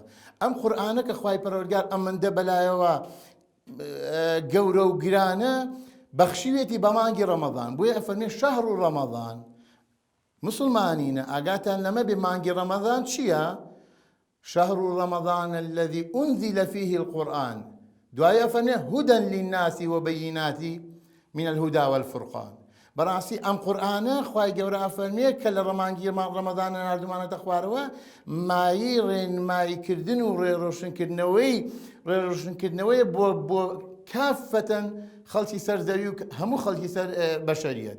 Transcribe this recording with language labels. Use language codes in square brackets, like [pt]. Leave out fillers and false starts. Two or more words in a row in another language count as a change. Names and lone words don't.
[ckb] ئەم قورئانە کە خوای پەروەردگار ئەمەندە بەلایەوە گەورە و گرانە بەخشیوێتی بە مانگی ڕەمەضان، بۆیە ئەفەرمێ [ar] شەهر ڕەمەضان. [ckb] مسلمانینە ئاگاتان لەمە بێ مانگی ڕەمەضان چییە؟ [ar] شەهر ڕەمەضان الذي أنزل فيه القرآن، [ckb] دوایە ئەفەرمێ [ar] هدى للناس وبينات من الهدى والفرقان. [ckb] بەڕاستی ئەم قورئانە خوای گەورە ئەفەرمێ کە لە ڕەمانگی ڕەمەضانە ناردومانەتە خوارەوە مایی ڕێنماییکردن و ڕێڕۆشنکردنەوەی بۆ کافەتەن خەڵکی سەر زەوی و هەموو خەڵکی سەر بەشەریەت.